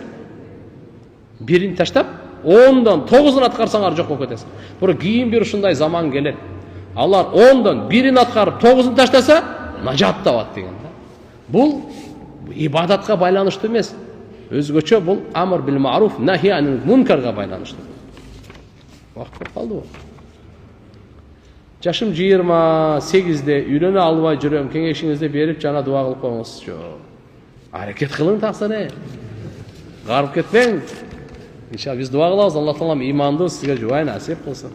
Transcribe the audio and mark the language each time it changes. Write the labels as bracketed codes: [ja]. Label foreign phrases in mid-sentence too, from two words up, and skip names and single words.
[ky] Бирин таштап 10дон 9-ун аткарсаңар жок болуп кетесиңер. Бирок кийин бир ушундай заман келет. Алар 10дон бирин аткарып 9-ун таштаса, нажат табат деген да. Бул ибадатка байланыштуу эмес. Өзгөчө бул [ar] الأمر بالمعروف, النهي عن المنكر [ky] байланыштуу. Вакыт болуп калдыбы? Жашым 28-де үйлөнө албай жүрөм. Кеңешиңизди берип жана дуа кылып коюңузчу. Аракет кылың таксаны. Гарып кетпең. Иншалла биз дуа кылабыз, Алла Таалам иманды сизге жубай насип кылсын.